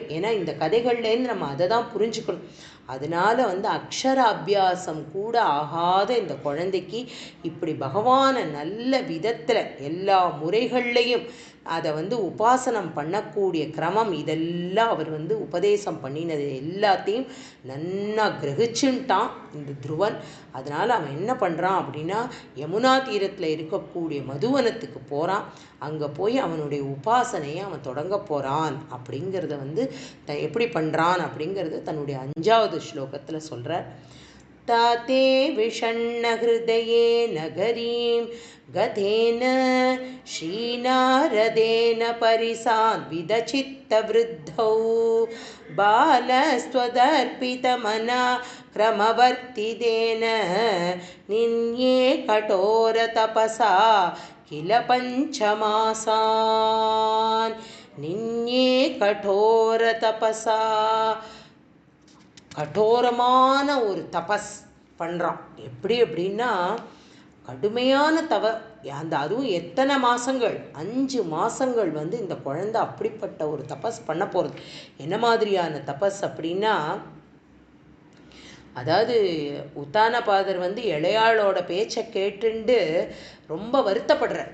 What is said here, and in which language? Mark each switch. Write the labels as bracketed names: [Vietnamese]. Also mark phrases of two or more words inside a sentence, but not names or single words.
[Tamil] ஏன்னா இந்த கதைகள்லேருந்து நம்ம அதை தான் புரிஞ்சுக்கணும். அதனால வந்து அக்ஷர அபியாசம் கூட ஆகாத இந்த குழந்தைக்கு இப்படி பகவானை நல்ல விதத்தில் எல்லா முறைகள்லையும் அதை வந்து உபாசனம் பண்ணக்கூடிய கிரமம் இதெல்லாம் அவர் வந்து உபதேசம் பண்ணினது எல்லாத்தையும் நன்னா கிரகிச்சுட்டான் இந்த துருவன். அதனால் அவன் என்ன பண்ணுறான் அப்படின்னா யமுனா தீரத்தில் இருக்கக்கூடிய மதுவனத்துக்கு போகிறான். அங்கே போய் அவனுடைய உபாசனையை அவன் தொடங்க போகிறான். அப்படிங்கிறத வந்து எப்படி பண்ணுறான் அப்படிங்கிறத தன்னுடைய 5வது ஸ்லோகத்தில் சொல்கிறார். [Sanskrit] ताते विषण्णहृदये नगरीं गतेन श्रीनारदेन परिसान्विदचित्तवृद्धौ बालस्त्वदर्पितमना क्रमवर्तिदेन निन्ये कठोरतपसा किल पञ्चमासान् निन्ये कठोरतपसा [Tamil] கடோரமான ஒரு தபஸ் பண்ணுறான். எப்படி அப்படின்னா கடுமையான அதுவும் எத்தனை மாதங்கள் 5 மாதங்கள் வந்து இந்த குழந்தை அப்படிப்பட்ட ஒரு தபஸ் பண்ண போகிறது. என்ன மாதிரியான தபஸ் அப்படின்னா அதாவது உத்தானபாதர் வந்து இளையாளோட பேச்சை கேட்டுண்டு ரொம்ப வருத்தப்படுறார்.